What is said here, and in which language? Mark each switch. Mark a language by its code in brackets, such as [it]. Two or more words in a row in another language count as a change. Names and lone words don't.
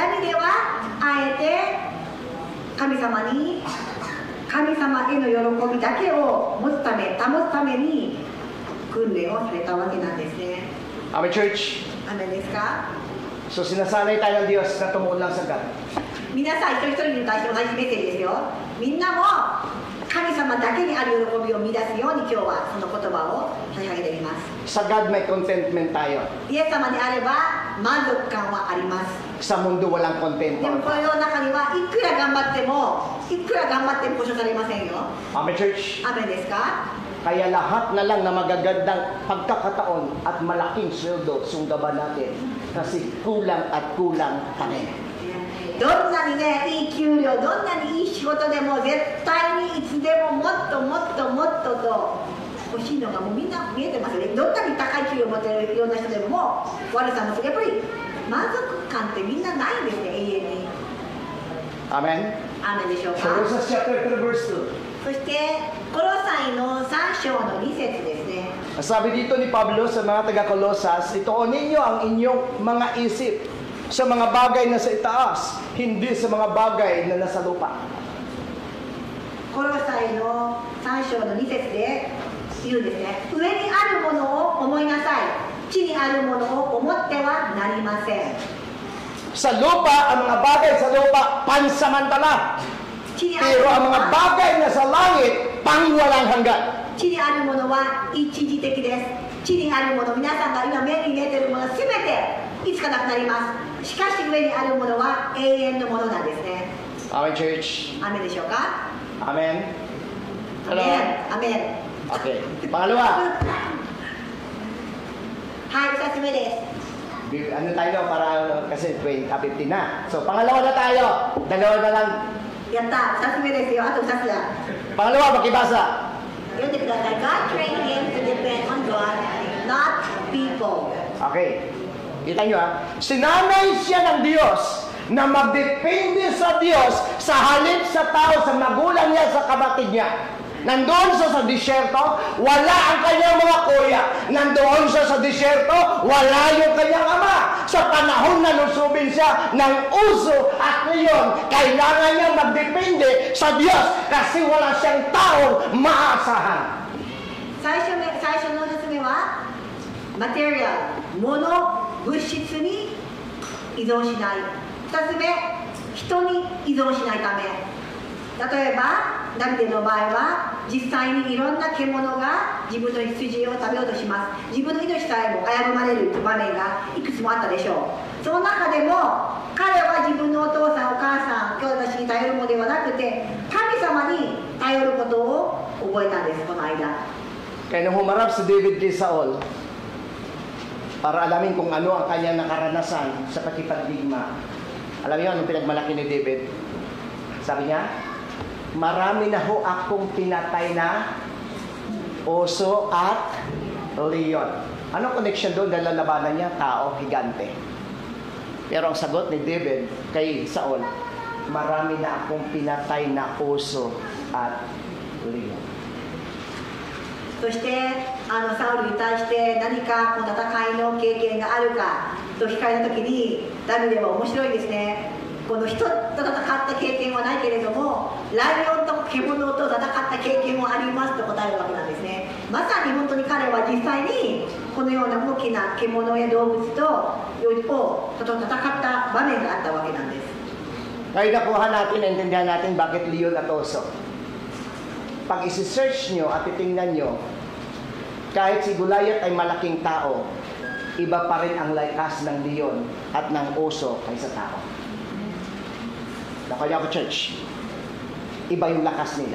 [ja] ダビデはあえて神様への喜びだけを保つために訓練をされたわけなんですね。 [en] Amen, church. [ja] アメンですか？ [tl] So sinasanay tayo ng Diyos na tumuon lang sa God. [ja] 皆さん一人一人に対して同じメッセージですよ。みんなも神様だけにある喜びを見出すように今日はその言葉を捧げています。 [tl] Sa God may contentment tayo. [ja] イエス様であれば満足感はあります。 [tl] Sa mundo walang [ja] でも [tl] contentment. [ja] この世の中にはいくら頑張っても保証されませんよ。 [en] Amen, church. [ja] アメンですか？ [tl] Kaya lahat na lang na magagandang pagkakataon at malaking sweldo sunggaban natin kasi kulang at kulang pa rin. [ja] どんなにね、いい給料、どんなにいい仕事でも絶対にいつでももっとと欲しいのがもうみんな見えてますよね。どんなに高い給料を持っているような人でも悪さもする。やっぱり満足感ってみんなないんですね、永遠に。 [en] Amen? [ja] アーメンでしょうか。 [en] Colossians chapter 3 verse 2. [ja] そしてコロサイの3章の2節ですね。 [tl] Sabi dito ni Pablo sa mga taga-Colosas, ituon ninyo ang inyong mga isip sa mga bagay na sa itaas, hindi sa mga bagay na nasa lupa. [ja] コロサイの3章の2節で言うんですね。上にあるものを思いなさい。地にあるものを思ってはなりません。 [tl] Sa lupa, ang mga bagay sa lupa, pansamantala. [ja] 地にある [tl] Pero [ja] も [tl] ang [ja] の [tl] mga [ja] は [tl] bagay na sa langit, pangwalang hanggan. [ja] 地にあるものは一時的です。地にあるもの、皆さんが今目に見えているものすべていつかなくなります。しかし上にあるものは永遠のものなんですね。 [en] Amen, church. [ja] アメンでしょうか？ [en] Amen. [ja] アメン、アメン。 [tl] Okay. Pangalawa, [ja] はい、2つ目です。 [tl] ano tayo para kasi 15 na. So, pangalawa na tayo. Dalawa na lang. [ja] やった、2つ目ですよ。あと2つだ。 [tl] Pangalawa, makibasa. [ja] 読んでください。 [en] God trained him to depend on God, not people. [tl] Okay. Kita nyo ha. Sinanay siya ng Diyos na magdepende sa Diyos sa halip sa tao, sa magulang niya, sa kapatid niya. Nandoon siya sa disyerto, wala ang kanyang mga kuya. Nandoon siya sa disyerto, wala yung kanyang ama. Sa panahon na lusubin siya ng uso at ngayon, kailangan niya magdepende sa Diyos kasi wala siyang taong maasahan. [ja] 最初の2つ目はマテリアル、物、物質に依存しない。2つ目、人に依存しないため。例えばダビデの場合は実際にいろんな獣が自分の羊を食べようとします。自分の命さえも危ぶまれる場面がいくつもあったでしょう。その中でも彼は自分のお父さんお母さん兄弟たちに頼るのではなくて神様に頼ることを覚えたんです。この間 [tl] Kaya nung humarap si David kay Saul, para alamin kung ano ang kanyang nakaranasan sa pakipagdigma, alam niyo anong pinagmalaki ni David? Sabi niya, marami na ho akong pinatay na oso at leon. Anong connection doon? Dahil lalabanan niya, tao, higante. Pero ang sagot ni David kay Saul, marami na akong pinatay na oso at leon. [ja] そしてサウルに対して何かこの戦いの経験があるかと聞かれた時にダビデは面白いですね。この人と戦った経験はないけれどもライオンと獣と戦った経験もありますと答えるわけなんですね。まさに本当に彼は実際にこのような大きな獣や動物と戦った場面があったわけなんです。 [tl] Kaya nakuha natin, naintindihan natin bakit leon at oso. Pag isi-search nyo at titingnan nyo, kahit si Goliath ay malaking tao, iba pa rin ang lakas ng leon at ng oso kaysa tao. Kaya ako church, iba yung lakas nila.